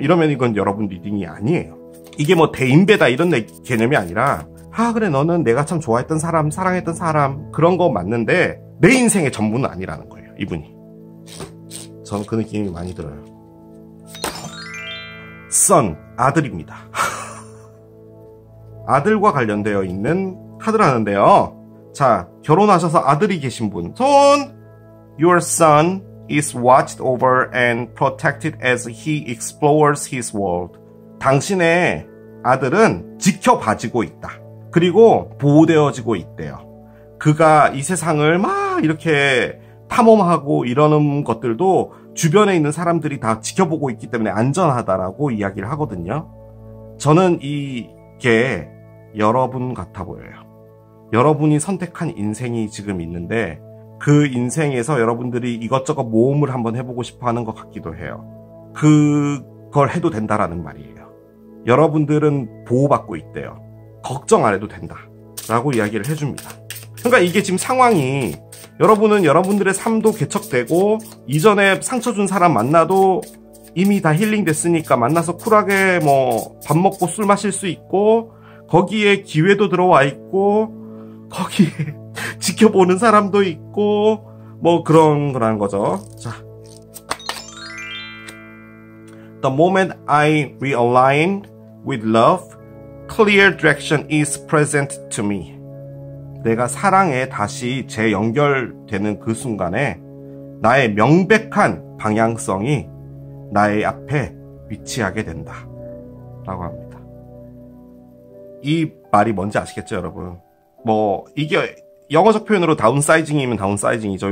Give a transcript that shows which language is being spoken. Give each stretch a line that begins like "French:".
Korean: 이러면 이건 여러분 리딩이 아니에요. 이게 뭐 대인배다 이런 개념이 아니라 그래 너는 내가 참 좋아했던 사람, 사랑했던 사람 그런 거 맞는데 내 인생의 전부는 아니라는 거예요, 이분이. 저는 그 느낌이 많이 들어요. son, 아들입니다. 아들과 관련되어 있는 카드라는데요. 자, 결혼하셔서 아들이 계신 분. 손!
English: Your son is watched over and protected as he explores his world.
Korean: 당신의 아들은 지켜봐지고 있다. 그리고 보호되어지고 있대요. 그가 이 세상을 막 이렇게 탐험하고 이러는 것들도 주변에 있는 사람들이 다 지켜보고 있기 때문에 안전하다라고 이야기를 하거든요. 저는 이게 여러분 같아 보여요. 여러분이 선택한 인생이 지금 있는데 그 인생에서 여러분들이 이것저것 모험을 한번 해보고 싶어 하는 것 같기도 해요. 그걸 해도 된다라는 말이에요. 여러분들은 보호받고 있대요. 걱정 안 해도 된다 라고 이야기를 해줍니다. 그러니까 이게 지금 상황이 여러분은 여러분들의 삶도 개척되고 이전에 상처 준 사람 만나도 이미 다 힐링 됐으니까 만나서 쿨하게 뭐 밥 먹고 술 마실 수 있고 거기에 기회도 들어와 있고 거기에 지켜보는 사람도 있고 뭐 그런 거라는 거죠. 자,
English: The moment I realign with love, clear direction is present to me.
Korean: 내가 사랑에 다시 재연결되는 그 순간에 나의 명백한 방향성이 나의 앞에 위치하게 된다 라고 합니다. 이 말이 뭔지 아시겠죠, 여러분? 뭐 이게 영어적 표현으로 다운사이징이면 다운사이징이죠.